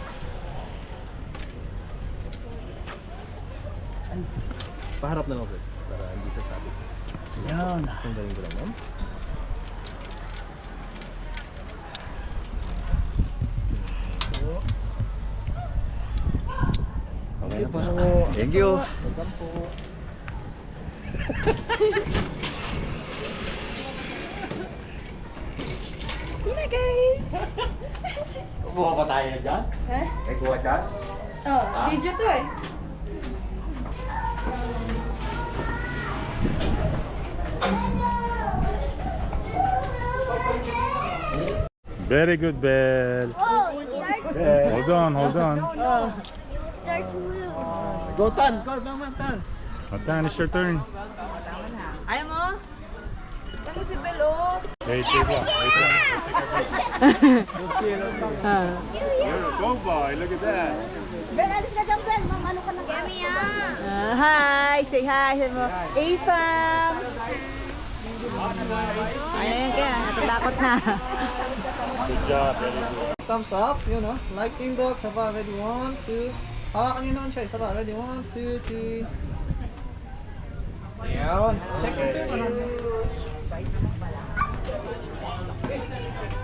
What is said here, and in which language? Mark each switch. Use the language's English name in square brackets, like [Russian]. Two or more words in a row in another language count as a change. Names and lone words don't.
[Filipino] Ay, paharap na lang sir. Para hindi sasabi. Yan. Sandalin ko lang ma'am. Okay na po. [English] Thank you. [Filipino] Welcome po. [English] Hi guys! [Filipino] Kuha pa tayo dyan? Eh? May kuha dyan? Oh, video to eh. [English] Very good, Belle. Hold on, hold on. Start to move. Go Tan! Go naman Tan! Matan, it's your turn. [Filipino] Ayaw mo? Ayaw mo si Bel, oh. Wait, wait lang. Wait lang. [English] Go, boy. Look at that. [Filipino] Ben, alis ka dyan, Ben. Mamano ka na. Kami [English] Hi! Say hi! Say mo, A-Fam! [Filipino] Ayan ka, natatakot na. [English] Good job. Very good. Thumbs up, [Filipino] yun o. [English] Like Team Dog, saba, ready, 1, 2. [Filipino] Hawakan nyo naman siya, saba, ready, 1, 2, 3. Ayan. [English] Check this in.